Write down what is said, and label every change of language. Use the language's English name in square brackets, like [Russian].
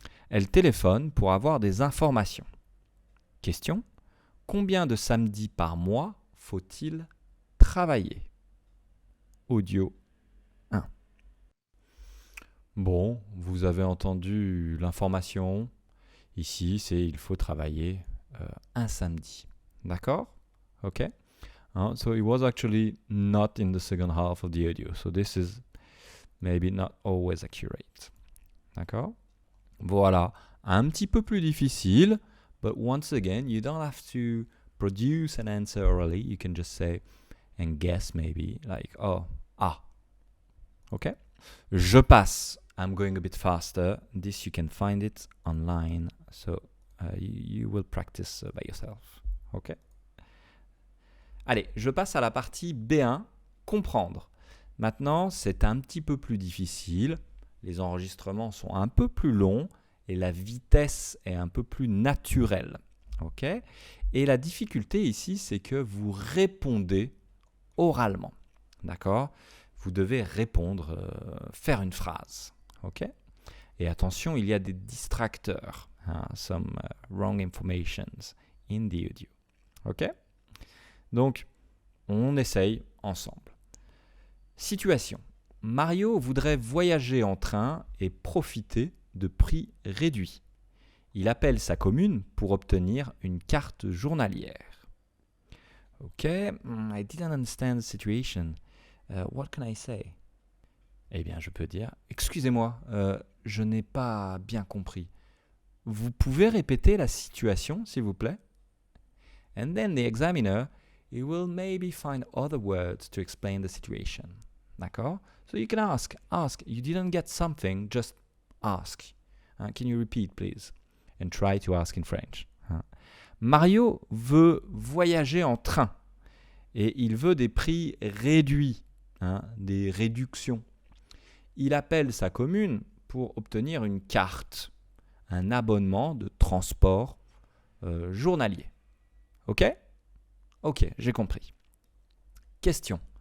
[French] Elle téléphone pour avoir des informations. Question, combien de samedis par mois faut-il travailler? Audio 1. Bon, vous avez entendu l'information. Ici, c'est il faut travailler un samedi. D'accord? Okay? [English] So it was actually not in the second half of the audio. So this is maybe not always accurate. [French] D'accord? Voilà. Un petit peu plus difficile. [English] But once again, you don't have to produce an answer orally. You can just say and guess maybe. Like, oh, ah. Okay? [French] Je passe. [English] I'm going a bit faster. This you can find it online. So you will practice by yourself. Okay? [French] Allez, je passe à la partie B1, comprendre. Maintenant, c'est un petit peu plus difficile. Les enregistrements sont un peu plus longs et la vitesse est un peu plus naturelle. Ok ? Et la difficulté ici, c'est que vous répondez oralement. D'accord ? Vous devez répondre, faire une phrase. Ok ? Et attention, il y a des distracteurs. [English] Some wrong informations in the audio. [French] Ok ? Donc, on essaye ensemble. Situation. Mario voudrait voyager en train et profiter de prix réduits. Il appelle sa commune pour obtenir une carte journalière. [English] Ok, I didn't understand the situation. What can I say? [French] Eh bien, je peux dire, excusez-moi, je n'ai pas bien compris. Vous pouvez répéter la situation, s'il vous plaît? [English] And then the examiner, he will maybe find other words to explain the situation. [French] D'accord? [English] So you can ask, you didn't get something, just ask. Can you repeat, please? And try to ask in French. [French] Mario veut voyager en train et il veut des prix réduits, des réductions. Il appelle sa commune pour obtenir une carte, un abonnement de transport journalier. Ok? Ok, j'ai compris. Question.